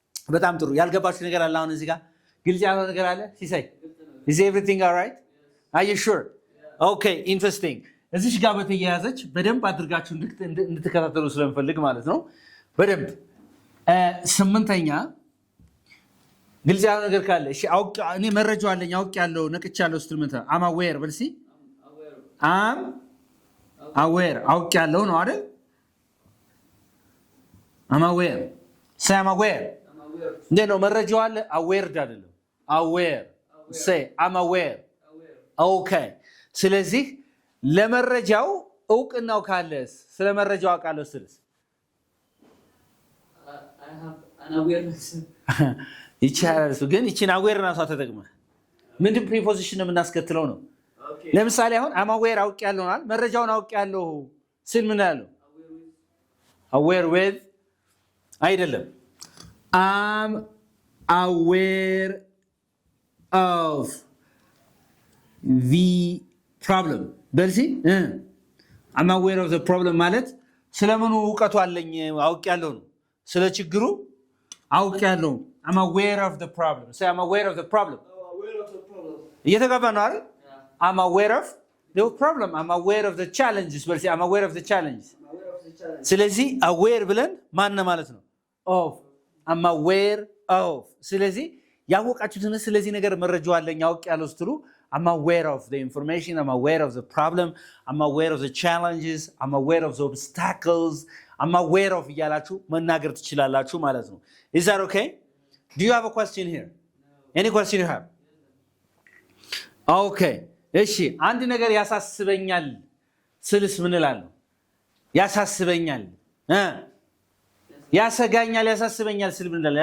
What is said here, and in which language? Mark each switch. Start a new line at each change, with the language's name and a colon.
Amharic: በጣም ጥሩ። ያልገባችሁ ነገር አለ አሁን እዚህ ጋር ግልጽ ያልሆነ ነገር አለ?
English: ሲሳይ is everything all right? Are you sure? Okay, interesting.
Amharic: እዚህ ጋር በተያያዘች በደንብ አድርጋችሁ እንድትከታተሉ ስለምፈልግ ማለት ነው። በደንብ ስምንተኛ ግልጽ ያለው ነገር ካለ እሺ፣ እኔ መረጃው አለኝ አውቄያለሁ ነቅቻለሁ ስትል ምን
English: I'm aware
Amharic: በል እስኪ። I'm aware አውቄያለሁ ነው አይደል?
English: I'm aware. Say I'm aware.
Amharic: እንዴት ነው መረጃው አለ? aware አይደለም። aware.
English: Say I'm aware. Okay.
Amharic: ስለዚህ ለመረጃው እውቅናው ካለስ ስለ መረጃው አውቃለሁ ስልስ
English: I have an awareness.
Amharic: ይቻላል ግን እቺን አዌርነሷ ተጠቅመ ምንድን ፕሪፖዚሽን የምናስከትለው ነው። ለምሳሌ አሁን I'm aware አውቄያለሁ ማለት መረጃውን አውቄያለሁ ስል ምን ያለው aware with አይደለም።
English: I'm aware of the problem.
Amharic: በልሲ I'm aware of the problem ማለት ስለምኑ ዕውቀቱ አለኝ አውቄያለሁ ነው። ስለ ችግሩ አውቄያለሁ።
English: I'm aware of the problem. Say I'm aware of the problem.
Amharic: እየተገባ ነው አይደል?
English: I'm aware of the problem. I'm aware of the challenges. በልሲ I'm aware of the challenges.
Amharic: ስለዚህ aware ብለን ማን ማለት ነው? of.
English: I'm aware of.
Amharic: ስለዚህ ያወቃችሁትን ስለዚህ ነገር መረጃው አለኝ አውቄያለሁ ስትሉ
English: I'm aware of the information. I'm aware of the problem. I'm aware of the challenges. I'm aware of the obstacles. I'm aware of
Amharic: እያላችሁ መናገር ትችላላችሁ ማለት ነው።
English: Is that okay? Do you have a question here? Any question you have? Okay.
Amharic: እሺ አንድ ነገር ያሳስበኛል ስልስ ምን እላለሁ? ያሳስበኛል ያሰጋኛል ያሳስበኛል ስል ምን እላለሁ?